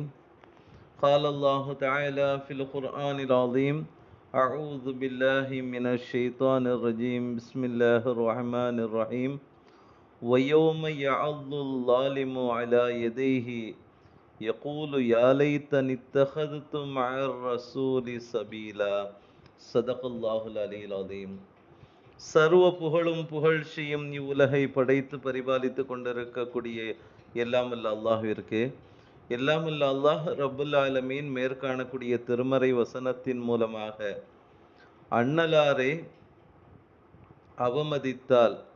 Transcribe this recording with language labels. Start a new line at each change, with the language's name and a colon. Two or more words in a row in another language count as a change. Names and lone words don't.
Arabic: قال الله تعالى في القرآن العظيم: أعوذ بالله من الشيطان الرجيم. بسم الله الرحمن الرحيم. ويوم يعض الظالم على يديه يقول يا ليتني اتخذت مع الرسول سبيلا. صدق الله العلي العظيم.
Tamil: சர்வ புகழும் புகழ்ச்சியும் இவ்வுலகை படைத்து பரிபாலித்து கொண்டிருக்கக்கூடிய எல்லாமல்ல அல்லாஹ்விற்கு, எல்லாமல்ல
Arabic: الله رب العالمين
Tamil: மேற்காணக்கூடிய திருமறை வசனத்தின் மூலமாக அண்ணலாரை அவமதித்தால்